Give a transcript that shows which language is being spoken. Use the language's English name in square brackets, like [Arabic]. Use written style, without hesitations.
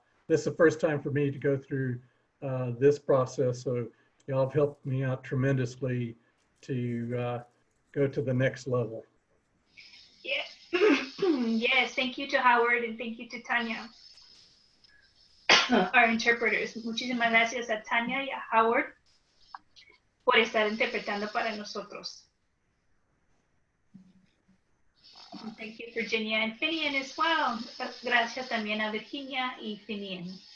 [English] This is the first time for me to go through this process, so y'all have helped me out tremendously to go to the next level. Yeah. Yes, thank you to Howard and thank you to Tanya, our interpreters. [Spanish] Muchísimas gracias a Tanya y a Howard por estar interpretando para nosotros. [English] And thank you, Virginia and Finian as well. [Spanish] Gracias también a Virginia y Finian.